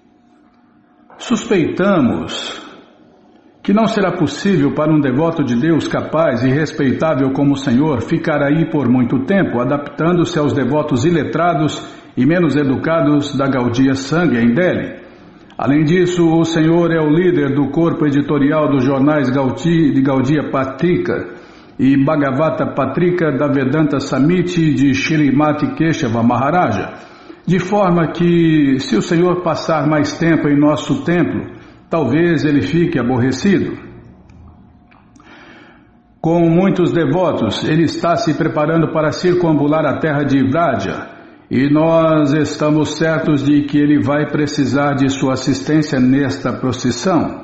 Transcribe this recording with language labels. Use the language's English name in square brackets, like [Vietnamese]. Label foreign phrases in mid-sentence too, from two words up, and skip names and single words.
[Portuguese] Suspeitamos que não será possível para um devoto de Deus capaz e respeitável como o Senhor ficar aí por muito tempo, adaptando-se aos devotos iletrados e menos educados da Gaudiya Sangha em Delhi. Além disso, o Senhor é o líder do corpo editorial dos jornais de Gaudiya Patrika e Bhagavata Patrika da Vedanta Samiti de Shrimati Keshava Maharaja, de forma que, se o Senhor passar mais tempo em nosso templo, talvez ele fique aborrecido. Com muitos devotos, ele está se preparando para circunambular a terra de Vraja, e nós estamos certos de que ele vai precisar de sua assistência nesta procissão.